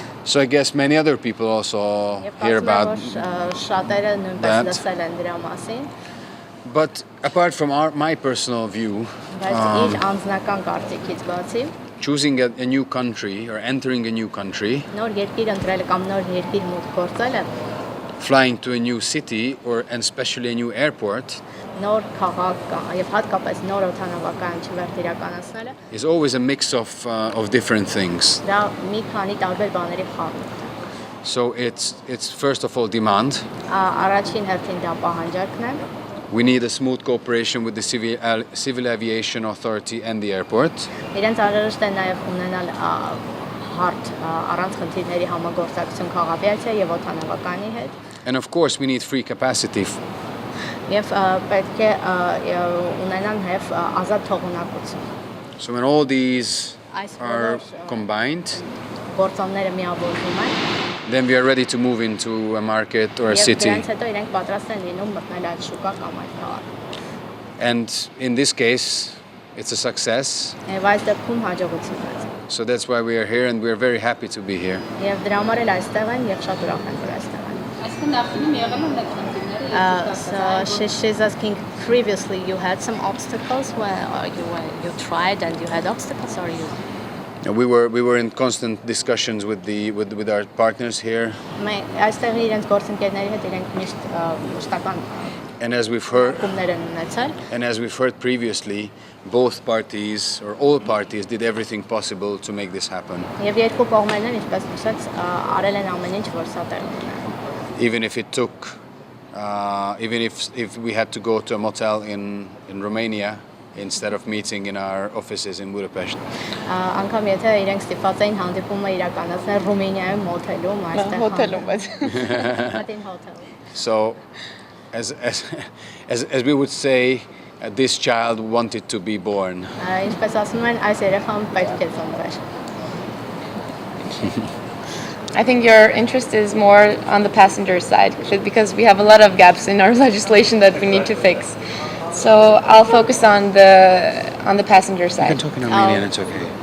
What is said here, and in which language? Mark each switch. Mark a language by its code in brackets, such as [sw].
[en] So I guess many other people also hear about [hy] շատերը նույնպես լսել են դրա մասին։ [en] But apart from my personal view, [hy] Բայց իր անձնական կարծիքից բացի [en] choosing a new country or entering a new country, [hy] նոր երկիր ընտրելը կամ նոր երկիր մուտք գործելը, [en] flying to a new city and especially a new airport, [hy] նոր քաղաք եւ հատկապես նոր օդանավակայան չվերթ իրականացնելը [en] is always a mix of different things. [hy] դա մի քանի տարբեր բաների խաղ է։ [en] So it's first of all demand. [hy] Առաջին հերթին դա պահանջարկն է։ [en] We need a smooth cooperation with the Civil Aviation Authority and the airport. [hy] Իրենց անհրաժեշտ է նաև ունենալ հարթ առանց խնդիրների համագործակցություն քաղաքացիայի եւ օդանավականի հետ։ [en] And of course we need free capacity. [hy] Եվ պետք է ունենան նաև ազատ թողունակություն։ [en] So when all these are combined, [hy] գործոնները միավորվում են, [en] then we are ready to move into a market or a city. [hy] Եվ դրանից հետո իրենք պատրաստ են լինում մտնել այդ շուկա կամ այդ քաղաք։ [en] And in this case, it's a success. [hy] Եվ այս դեպքում հաջողություն է։ [en] So that's why we are here and we are very happy to be here. [hy] Եվ դրա համար էլ այստեղ են եւ շատ ուրախ են որ այստեղ են։ Այսինքն նախկինում եղել են այդ խնդիրները։ [en] So she's asking previously you had some obstacles where you tried and you had obstacles or you We were in constant discussions with our partners here. [hy] Այստեղ իրենց գործընկերների հետ իրենք միշտ մշտական [en] And as we've heard previously, both parties or all parties did everything possible to make this happen. [hy] Եվ երկու կողմերն են ինչպես նշեց արել են ամեն ինչ որ սա տեղի ունենա։ [en] Even if it took even if we had to go to a motel in Romania instead of meeting in our offices in Budapest. [hy] Անկամ եթե իրենք ստիպված էին հանդիպումը իրականացնել Ռումինիայում մոթելում, այստեղ հոթելում բայց [en] So as we would say, this child wanted to be born. [hy] Ինչպես ասում են, այս երեխան պետք է ծնվեր։ [en] I think your interest is more on the passenger side because we have a lot of gaps in our legislation that we need to fix. So I'll focus on the passenger side. You can talk in Armenian, it's okay.